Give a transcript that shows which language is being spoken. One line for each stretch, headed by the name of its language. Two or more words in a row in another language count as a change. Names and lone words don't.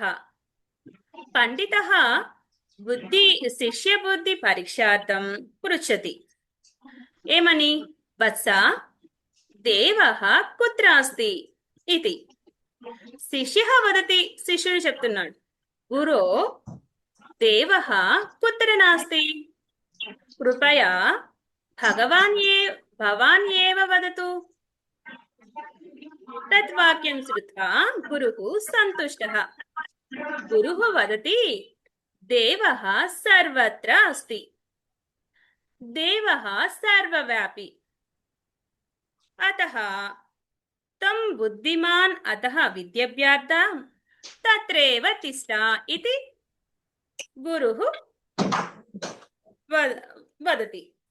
Sanskrit: పండితః శిష్య బుద్ధి పరీక్షార్థం పృచ్చతి. ఏమని? వత్స దేవః కుత్ర అస్తి ఇతి. శిష్యః వదతి,
Telugu: శిష్యుడు చెప్తున్నాడు,
Sanskrit: గురో దేవః కుత్ర నాస్తి, కృపయా భవాన్ ఏవ వదతు. తత్ వాక్యం శ్రుత్వా గురుః సంతుష్టః. గురుః వదతి, దేవః సర్వత్ర అస్తి, దేవః సర్వవ్యాపి, అతః తం బుద్ధిమాన్ అతః విద్యాభ్యార్థం తత్రేవ తిష్ట ఇతి గురుః వదతి.